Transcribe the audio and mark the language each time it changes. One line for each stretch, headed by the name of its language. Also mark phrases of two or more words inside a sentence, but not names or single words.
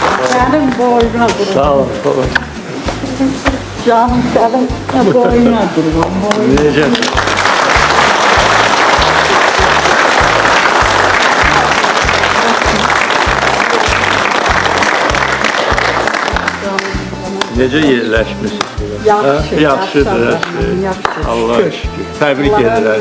Turkish: Senin boyuna kurban. Sağ ol baba. Canım senin boyuna kurban. Boyuna.
Azerbaijani: Necə? Necə yerləşmişsiniz? Yaxşı, Yaxşıdır. yaxşı. Allah şükür. Təbrik edirəm.